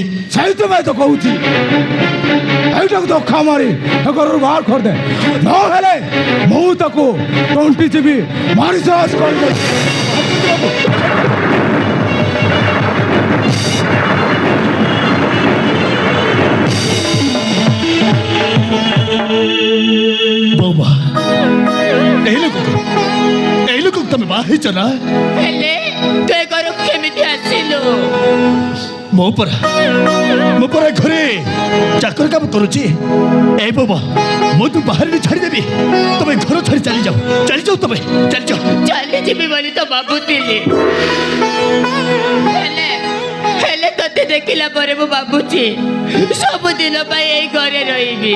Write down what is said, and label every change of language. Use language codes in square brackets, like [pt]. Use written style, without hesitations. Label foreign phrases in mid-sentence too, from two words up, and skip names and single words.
[or] ସେଇଥିପାଇଁ ତ କହୁଛି ଏଇଟାକୁ ଧକ୍କା ମାରି ଏ ଘରରୁ ବାହାର କରିଦେ ନହେଲେ ମୁଁ ତାକୁ ତଣ୍ଟି ଯିବି ମାରି ସାହସ କରିଦେ ବୋବା এই লোক তুমি ବାହା ହେଇଛ ନା ହେଲେ ତୁ ଏ ଘରକୁ କେମିତି ଆସିଲୁ? ମୁଁ ପରା ଘରେ ଚାକର କାମ କରୁଛି এই ବୋବା ମୁଁ ତୁ ବାହାରେ ଛାଡ଼ିଦେବି ତମେ ଘର ଛାଡ଼ି ଚାଲିଯାଅ ତମେ ଚାଲିଯାଅ ଚାଲିଯିବି ବୋଲି ତ ଭାବୁଥିଲି ହେଲେ ତତେ ଦେଖିଲା ପରେ ମୁଁ ଭାବୁଛି ସବୁଦିନ ପାଇଁ ଏଇ ଘରେ ରହିବି